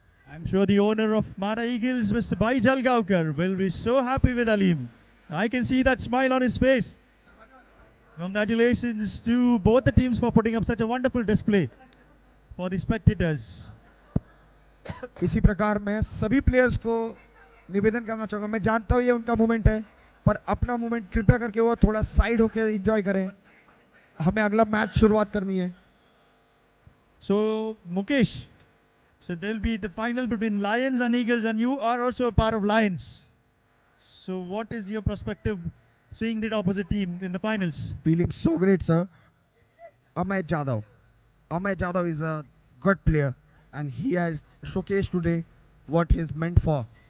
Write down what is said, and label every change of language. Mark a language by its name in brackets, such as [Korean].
[English] I'm sure the owner of Mara Eagles, Mr. Bhai Jalgaonkar, will be so happy with Alim. I can see that smile on his face. Congratulations to both the teams for putting up such a wonderful display for the spectators. [Hindi] इसी प्रकार मैं सभी players को निवेदन करना चाहूँगा. मैं जानता हूँ ये उनका मूवमेंट है, पर अपना मूवमेंट कृपया करके वो थोड़ा साइड होकर एंजॉय करें. हमें अगला मैच शुरुआत करनी है. [English] So, Mukesh, so there'll be the final between Lions and Eagles, and you are also a part of Lions. So, what is your perspective seeing the opposite team in the finals? Feeling so great, sir. Amay Jadhav. Amay Jadhav is a good player, and he has showcased today what he is meant for.